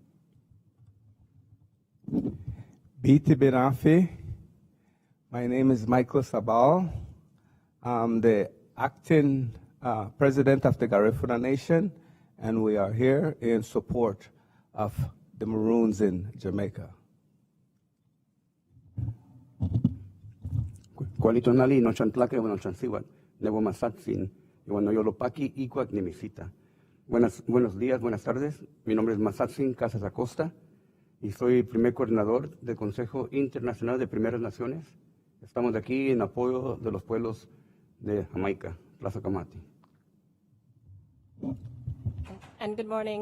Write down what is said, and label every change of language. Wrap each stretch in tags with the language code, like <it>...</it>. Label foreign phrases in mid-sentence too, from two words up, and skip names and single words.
<cab>Biti Binafi.</cab> <en>My name is Michael Sabal. I'm the acting president of the Garifuna Nation, and we are here in support of the Maroons in Jamaica.</en> <nah>Kualitonali no chantlake bueno chansiwan nebo masatsin</nah> <es>y bueno</es> <nah>yolopaki ikuak nimisita.</nah> <es>Buenos días, buenas tardes. Mi nombre es Masatsin Casas Acosta y soy primer coordinador del Consejo Internacional de Primeras Naciones. Estamos aquí en apoyo de los pueblos de Jamaica, Plaza Camati.</es> <en>And good morning.</en>